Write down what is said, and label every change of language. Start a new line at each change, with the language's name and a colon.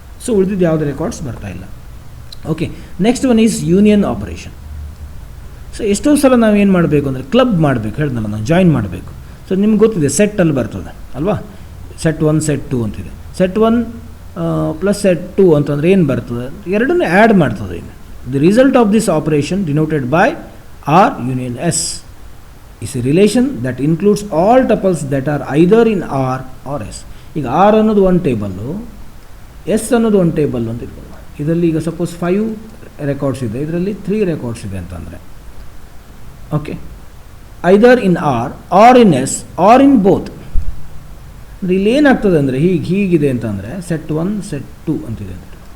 Kannada: So ಉಳಿದಿದ್ದು ಯಾವುದೇ records ಬರ್ತಾ ಇಲ್ಲ.
English: Okay, next one is union operation.
Kannada: So ಎಷ್ಟೋ ಸಲ ನಾವು ಏನು ಮಾಡಬೇಕು ಅಂದರೆ ಕ್ಲಬ್ ಮಾಡಬೇಕು, ಹೇಳಿದ್ನಲ್ಲ ನಾವು ಜಾಯಿನ್ ಮಾಡಬೇಕು. ಸೊ ನಿಮ್ಗೆ ಗೊತ್ತಿದೆ ಸೆಟ್ಟಲ್ಲಿ ಬರ್ತದೆ ಅಲ್ವಾ, ಸೆಟ್ 1 ಸೆಟ್ 2 ಅಂತಿದೆ. ಸೆಟ್ 1 ಪ್ಲಸ್ ಸೆಟ್ 2 ಅಂತಂದರೆ ಏನು ಬರ್ತದೆ, ಎರಡನ್ನೂ ಆ್ಯಡ್ ಮಾಡ್ತದೆ. The result of this operation denoted by R union S
English: is a relation that includes all tuples that are either in R or S.
Kannada: ಈಗ R ಅನ್ನೋದು ಒಂದು table, S ಅನ್ನೋದು ಒಂದು ಟೇಬಲ್ ಅಂತ ಇಟ್ಕೊಳ್ಳೋಣ. ಇದರಲ್ಲಿ ಈಗ ಸಪೋಸ್ 5 ರೆಕಾರ್ಡ್ಸ್ ಇದೆ, ಇದರಲ್ಲಿ 3 ರೆಕಾರ್ಡ್ಸ್ ಇದೆ ಅಂತಂದರೆ okay,
English: Either in R or in S or in both.
Kannada: ಅಂದರೆ ಇಲ್ಲಿ ಏನಾಗ್ತದೆ ಅಂದರೆ ಹೀಗಿದೆ ಅಂತಂದರೆ ಸೆಟ್ 1 ಸೆಟ್ 2 ಅಂತಿದೆ ಅಂತ.